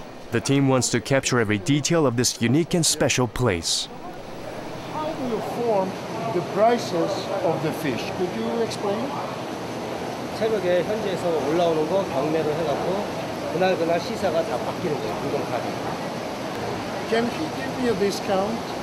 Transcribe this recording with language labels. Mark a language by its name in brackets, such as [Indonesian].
[English] The team wants to capture every detail of this unique and special place. How do you form the prices of the fish? Could you explain? [Korean] 새벽에 현지에서 올라오는 거 경매로 해갖고 그날 시세가 다 바뀌는 거예요. 공동가격. [English] Can he give me a discount?